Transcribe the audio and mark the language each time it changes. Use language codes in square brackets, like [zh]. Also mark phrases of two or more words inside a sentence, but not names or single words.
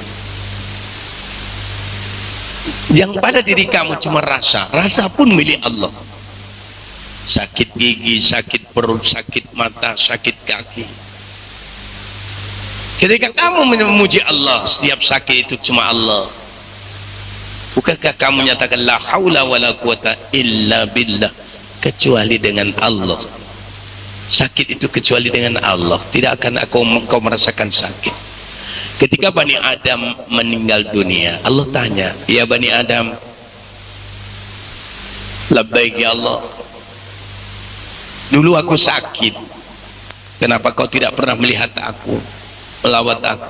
[ms] Yang pada diri kamu cuma rasa, rasa pun milik Allah. Sakit gigi, sakit perut, sakit mata, sakit kaki. Ketika kamu memuji Allah, setiap sakit itu cuma Allah. Bukankah kamu nyatakan [ar] لا حول ولا قوة إلا بالله, [ms] kecuali dengan Allah. Sakit itu kecuali dengan Allah. Tidak akan kau merasakan sakit. Ketika Bani Adam meninggal dunia, Allah tanya, ya Bani Adam, [ar] لبيك يا الله, [ms] dulu aku sakit, kenapa kau tidak pernah melihat aku, melawat aku?